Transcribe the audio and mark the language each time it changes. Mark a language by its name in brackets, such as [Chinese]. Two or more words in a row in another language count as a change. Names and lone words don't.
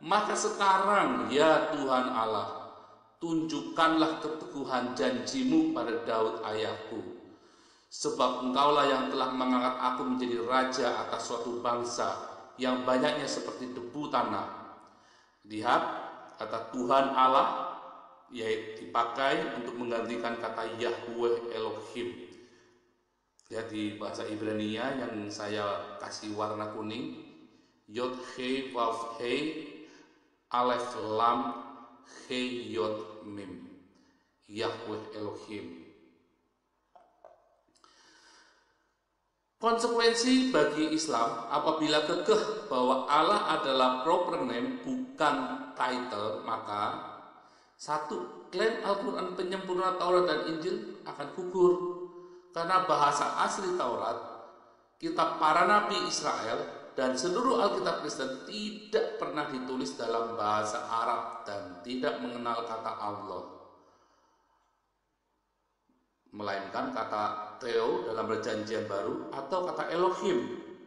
[Indonesian] Maka sekarang ya Tuhan Allah, tunjukkanlah keteguhan janjimu pada Daud ayahku, sebab engkaulah yang telah mengangkat aku menjadi raja atas suatu bangsa yang banyaknya seperti debu tanah. Lihat, kata Tuhan Allah yaitu dipakai untuk menggantikan kata Yahweh Elohim. Lihat di bahasa Ibrania yang saya kasih warna kuning, [Hebrew] יוד הא וו הא אלף למד הא יוד מם, Yahweh Elohim. [Indonesian] Konsekuensi bagi Islam apabila kekeh bahwa Allah adalah [English] proper name [Indonesian] bukan title, maka 1. Klaim Al-Quran penyempurna Taurat dan Injil akan gugur, karena bahasa asli Taurat, kitab para nabi Israel, dan seluruh Alkitab Kristen tidak pernah ditulis dalam bahasa Arab dan tidak mengenal kata Allah, melainkan kata Theo dalam Perjanjian Baru atau kata Elohim.